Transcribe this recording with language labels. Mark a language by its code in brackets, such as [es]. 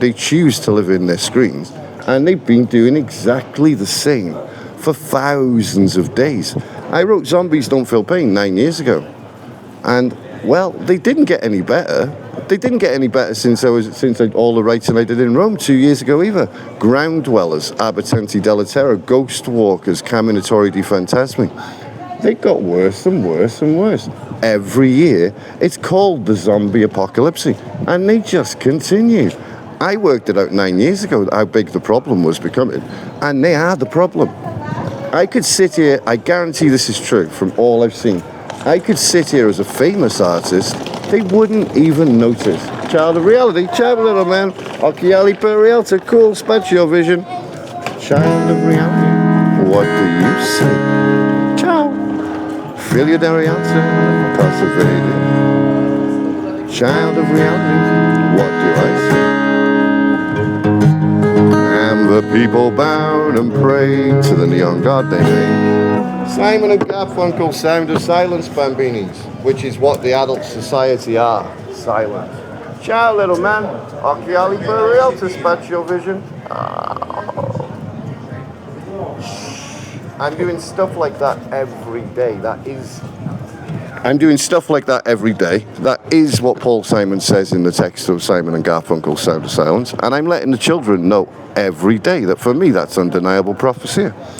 [en] They choose to live in their screens. And they've been doing exactly the same for thousands of days. I wrote Zombies Don't Feel Pain 9 years ago. And, well, they didn't get any better. They didn't get any better since all the writing I did in Rome 2 years ago either. Ground Dwellers, [it] Abertanti della Terra, [en] Ghost Walkers, [it] Camminatori di Fantasmi. [en] They got worse and worse and worse. Every year, it's called the zombie apocalypse. And they just continue. I worked it out 9 years ago, how big the problem was becoming. And they are the problem. I could sit here, I guarantee this is true from all I've seen. I could sit here as a famous artist, they wouldn't even notice. Child of reality, ciao little man, [it] occhiali per realtà, [en] cool, spazio vision. Child of reality, what do you say? [it] Ciao. Figlio di realtà, cosa vedi? [en] Child of reality, what do I say? And the people bowed and prayed to the neon god they made. Simon and Garfunkel, Sound of Silence, Bambinis, which is what the adult society are, silent. Ciao, little man. [it] Occhiali per realtà, spazio vision. [en] I'm doing stuff like that every day. I'm doing stuff like that every day. That is what Paul Simon says in the text of Simon and Garfunkel's Sound of Silence. And I'm letting the children know every day that for me that's undeniable prophecy.